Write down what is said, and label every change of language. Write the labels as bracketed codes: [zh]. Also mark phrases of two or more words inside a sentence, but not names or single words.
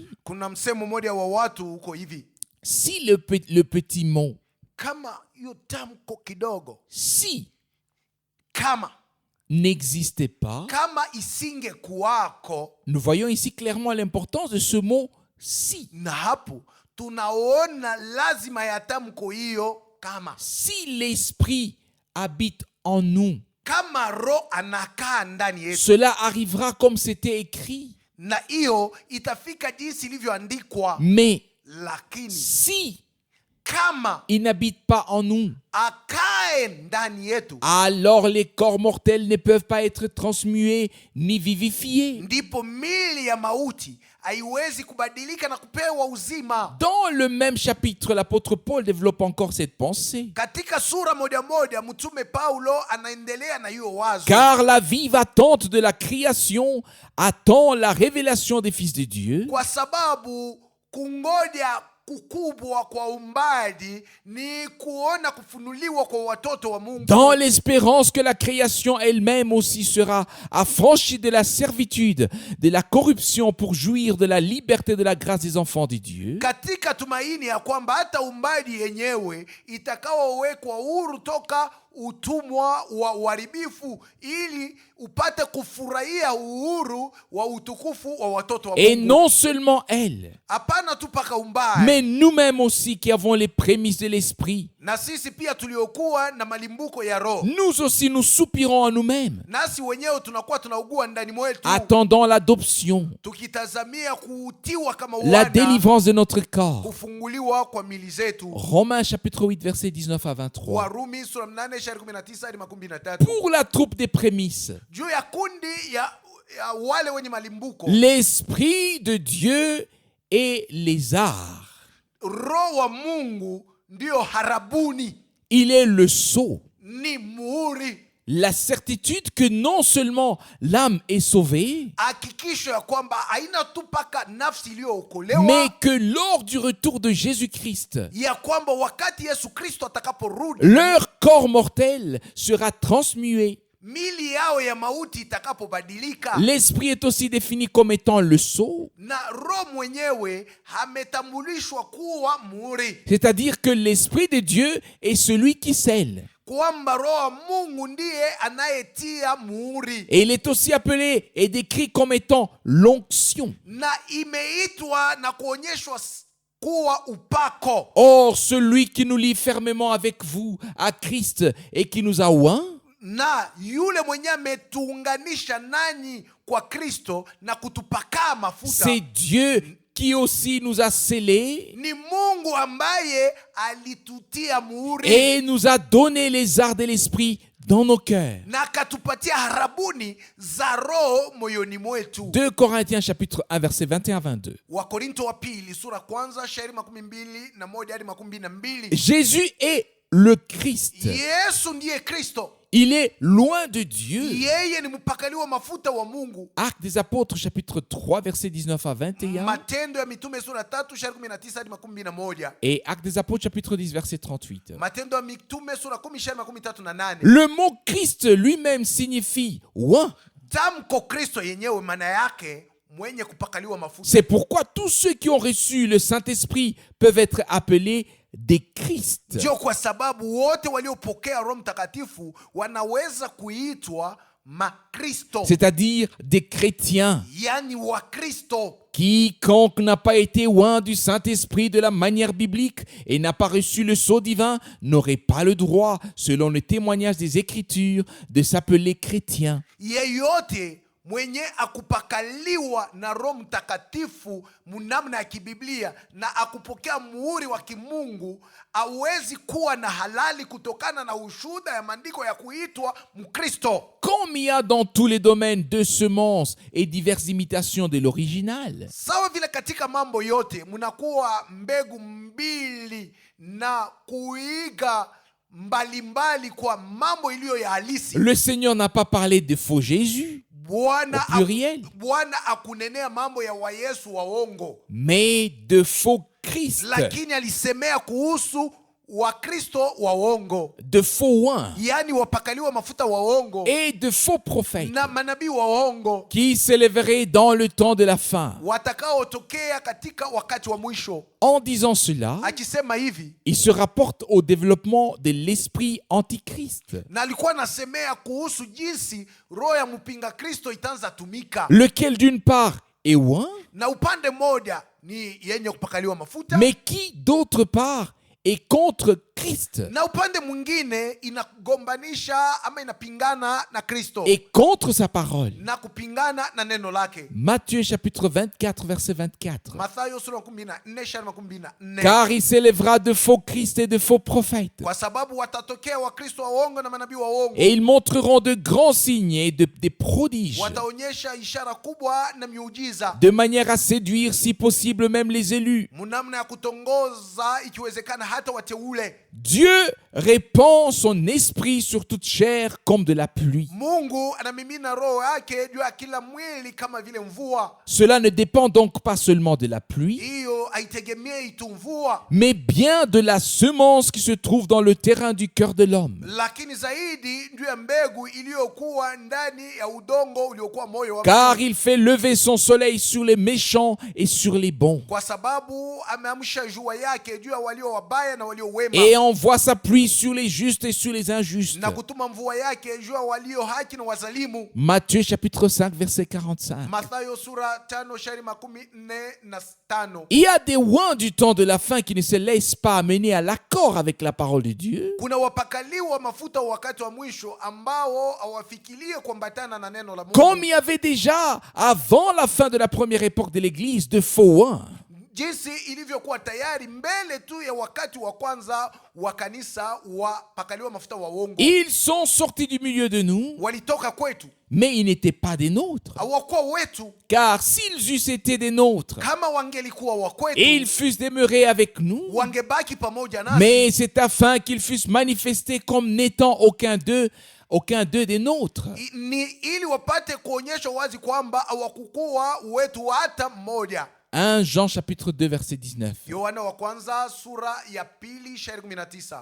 [sw] Kuna msemo mmoja wa watu huko hivi: [fr] si le petit mot, [sw] kama hiyo tamko kidogo, [fr] si, [sw] kama [fr] n'existait pas, [sw] kama isinge kuwako, [fr] nous voyons ici clairement l'importance de ce mot si. [sw] na hapo tunaona lazima ya tamko hiyo kama [fr] si l'esprit habite en nous, [sw] kama roho anakaa ndani yetu, [fr] cela arrivera comme c'était écrit. [sw] na hiyo itafika jinsi ilivyoandikwa. [fr] Mais [sw] Lakini [fr] si [sw] kama [fr] il n'habite pas en nous, [sw] akae ndani yetu, [fr] alors les corps mortels ne peuvent pas être transmués ni vivifiés. [sw] ndipo mili ya mauti haiwezi kubadilika na kupewa uzima. [fr] Dans le même chapitre, l'apôtre Paul développe encore cette pensée. [sw] Katika sura moja moja mtume Paulo anaendelea na hiyo wazo. [fr] Car la vive attente de la création attend la révélation des fils de Dieu. [sw] Kwa sababu kungoja kukubwa kwa umbali ni kuona kufunuliwa kwa watoto wa Mungu. [fr] Dans l'espérance que la création elle-même aussi sera affranchie de la servitude, de la corruption pour jouir de la liberté de la grâce des enfants de Dieu. [sw] Katika tumaini ya kwamba hata umbali yenyewe itakaowekwa huru toka utumwa wa uharibifu, ili upate kufurahia uhuru wa utukufu wa watoto wa Mungu. [fr] Et non seulement elle, [sw] Hapana tu paka umbali, [fr] mais nous-mêmes aussi qui avons les prémices de l'esprit. [sw] na sisi pia tuliokuwa na malimbuko ya roho, [fr] Nous aussi nous soupirons en nous-mêmes, [sw] nasi wenyewe tunakuwa tunaugua ndani mwetu, [fr] attendant l'adoption, [sw] tukitazamia kutiwa kama [fr] la [sw] wana, [fr] délivrance de notre corps. [sw] kufunguliwa kwa mili zetu. [fr] Romains chapitre 8 versets 19 à 23. [sw] Warumi sura 8:19-23. [fr] Pour la troupe des prémices, [sw] Juu ya kundi ya wale wenye malimbuko, [fr] l'esprit de Dieu et les arts. [sw] roho wa Mungu ndio harabuni, [fr] Il est le sceau, [sw] ni muhuri, [fr] la certitude que non seulement l'âme est sauvée, [sw] hakikisho ya kwamba haina tu paka nafsi iliyookolewa, [fr] mais que lors du retour de Jésus-Christ, [sw] ya kwamba wakati Yesu Kristo atakaporudi, [fr] leur corps mortel sera transmué. [sw] mili yao ya mauti itakapobadilika. [fr] L'esprit est aussi défini comme étant le sceau, [sw] Na roho mwenyewe ametambulishwa kuwa muhuri, [fr] c'est-à-dire que l'esprit de Dieu est celui qui scelle. [sw] kwamba roho wa Mungu ndiye anayetia muhuri, [fr] Et il est aussi appelé et décrit comme étant l'onction. [sw] na imeitwa na kuonyeshwa kuwa upako. [fr] Or, celui qui nous lie fermement avec vous à Christ et qui nous a oints, [sw] Na yule mwenye ametuunganisha nanyi kwa Kristo na kutupaka mafuta, [fr] c'est Dieu qui aussi nous a scellés [sw] ni Mungu ambaye alitutia muhuri [fr] et nous a donné les arts de l'esprit dans nos cœurs. [sw] na akatupatia harabuni za roho moyoni mwetu. [fr] 2 Corinthiens chapitre 1 verset 21 à 22. [sw] Wakorinto wa pili sura kwanza shairi 21 hadi 22. [fr] Jésus est le Christ. [sw] Yesu ndiye Kristo, [fr] Il est loin de Dieu. [sw] yeye ni mpakaliwa mafuta wa Mungu. [fr] Actes des apôtres chapitre 3 verset 19 à 21 [sw] Matendo ya mitume sura 3 shairi 19 hadi 21. [fr] et Actes des apôtres chapitre 10 verset 38. [sw] Matendo ya mitume sura 10 shairi 38. [fr] Le mot Christ lui-même signifie oint. [sw] Tamko Kristo yenyewe maana yake mwenye kupakaliwa mafuta. [fr] C'est pourquoi tous ceux qui ont reçu le Saint-Esprit peuvent être appelés des Christ. [sw] Ndio kwa sababu wote waliopokea Roho Mtakatifu wanaweza kuitwa Makristo, [fr] C'est-à-dire des chrétiens. [sw] yani wa Kristo. [fr] Quiconque n'a pas été oint du Saint-Esprit de la manière biblique et n'a pas reçu le sceau divin n'aurait pas le droit, selon le témoignage des Écritures, de s'appeler chrétien. [sw] Yeyote mwenye akupakaliwa na Roho Mtakatifu munamna ya kibiblia na akupokea muhuri wa kimungu hawezi kuwa na halali kutokana na ushuhuda ya maandiko ya kuitwa Mkristo. [fr] Comme il y a dans tous les domaines deux semences et diverses imitations de l'original, [sw] Sawa vile katika mambo yote munakuwa mbegu mbili na kuiga mbalimbali kwa mambo iliyo ya halisi. [fr] le Seigneur n'a pas parlé de faux Jésus, [sw] Bwana [fr] au pluriel, [sw] Bwana akunenea mambo ya wayesu waongo, [fr] mais de faux Christ, [sw] lakini alisemea kuhusu Wakristo waongo, [fr] de faux oints [sw] yani wapakaliwa mafuta waongo [fr] et de faux prophètes [sw] na manabii waongo [fr] qui s'élèveraient dans le temps de la fin. [sw] watakaotokea katika wakati wa mwisho. [fr] En disant cela, [sw] Akisema hivi, [fr] il se rapporte au développement de l'esprit antichrist, [sw] na alikuwa anasemea kuhusu jinsi roho ya mpinga Kristo itaanza tumika, [fr] lequel d'une part est oint [sw] na upande mmoja ni yenye kupakaliwa mafuta, [fr] mais qui d'autre part est contre Christ [sw] na upande mwingine inagombanisha ama inapingana na Kristo [fr] et contre sa parole. [sw] na kupingana na neno lake. [fr] Matthieu chapitre 24 verset 24. [sw] Mathayo sura 14:24. [fr] Car il s'élèvera de faux Christ et de faux prophètes, [sw] Kwa sababu watatokea wakristo waongo na manabii waongo, [fr] et ils montreront de grands signes et des prodiges, [sw] wataonyesha ishara kubwa na miujiza, [fr] de manière à séduire si possible même les élus. [sw] mnamna ya kutongoza ikiwezekana hata wateule. [fr] Dieu répand son esprit sur toute chair comme de la pluie. [sw] Mungu anamimina roho yake juu ya kila mwili kama vile mvua. [fr] Cela ne dépend donc pas seulement de la pluie, [sw] Hiyo haitegemei tu mvua, [fr] mais bien de la semence qui se trouve dans le terrain du cœur de l'homme. [sw] lakini zaidi juu ya mbegu iliyokuwa ndani ya udongo uliokuwa moyo wa [fr] Car [sw] mtu. [fr] il fait lever son soleil sur les méchants et sur les bons, [sw] Kwa sababu ameamsha jua yake juu ya walio wabaya na walio wema, [fr] et envoie sa pluie sur les justes et sur les injustes. [sw] na kutuma mvua yake juu ya walio haki na wazalimu. [fr] Matthieu chapitre 5 verset 45. [sw] Mathayo sura 5:45. [fr] Il y a des oins du temps de la fin qui ne se laissent pas amener à l'accord avec la parole de Dieu, [sw] Kuna wapakaliwa mafuta wakati wa mwisho ambao hawafikirie kuambatana na neno la Mungu. [fr] comme il y avait déjà, avant la fin de la première époque de l'Église, de faux oins. [sw] Jinsi ilivyokuwa tayari mbele tu ya wakati wa kwanza wa kanisa wapakaliwa mafuta wa uongo. [fr] Ils sont sortis du milieu de nous, [sw] Walitoka kwetu, [fr] mais ils n'étaient pas des nôtres. [sw] hawakuwa wetu. [fr] Car s'ils eussent été des nôtres, [sw] Kama wangelikuwa wa kwetu, [fr] et ils fussent demeurés avec nous, [sw] wangebaki pamoja nasi. [fr] mais c'est afin qu'ils fussent manifestés comme n'étant aucun d'eux des nôtres. [sw] Ni ili wapate kuonyesha wazi kwamba hawakukuwa wetu hata mmoja. [fr] 1 Jean chapitre 2 verset 19. [sw] Yohana wa kwanza sura ya 2:19.